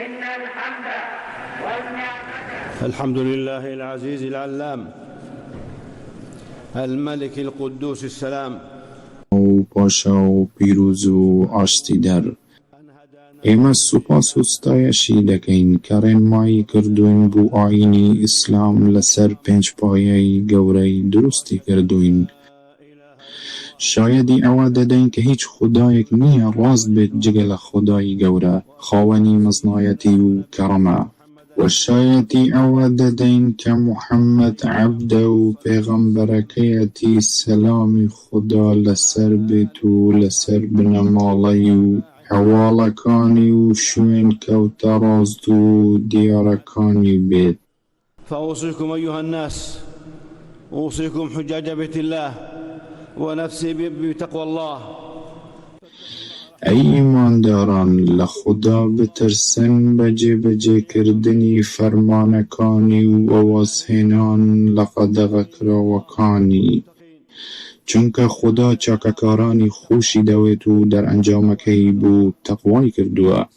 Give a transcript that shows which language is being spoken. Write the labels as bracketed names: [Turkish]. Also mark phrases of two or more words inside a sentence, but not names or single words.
[Arabic] الحمد والنعمة. الحمد لله العزيز العلام الملك القدوس السلام. [Central Kurdish] و پاشا و پیروز و آشتی در ئێمە سوپاس و ستایشی دەکەین کە ڕێنمایی کردوین بۆ ئاینی ئیسلام لەسەر پێنج پایەی گەورەی دروستی کردوین. شایەدی ئەوە دەدەین کە هیچ خودایەک نییە ڕاست بێت جگە لە خودای گەورە خاوەنی مەزنایەتی و کەڕەمە، و شایەتی ئەوە دەدەین کە موحەممەد عەبدە و پێغەمبەرەکەیەتی سەلامی خوددا لەسەر بێت و لەسەر بنەماڵەی و هەواڵەکانی و شوێن کەوتە ڕاست و دیارەکانی بێت. [Arabic] فأوصيكم أيها الناس، أوصيكم حجاج بيت الله ونفسي بتقوى الله. [Central Kurdish] ئەی ئیمانداران، لە خوددا بترسن بە جێبەجێکردنی فەرمانەکانی و وەوازهێنان لە قەدەغەکراوەکانی، چونکە خوددا چاکەکارانی خۆشی دەوێت و دەرئەنجامەکەی بۆ تەقوای کردووە.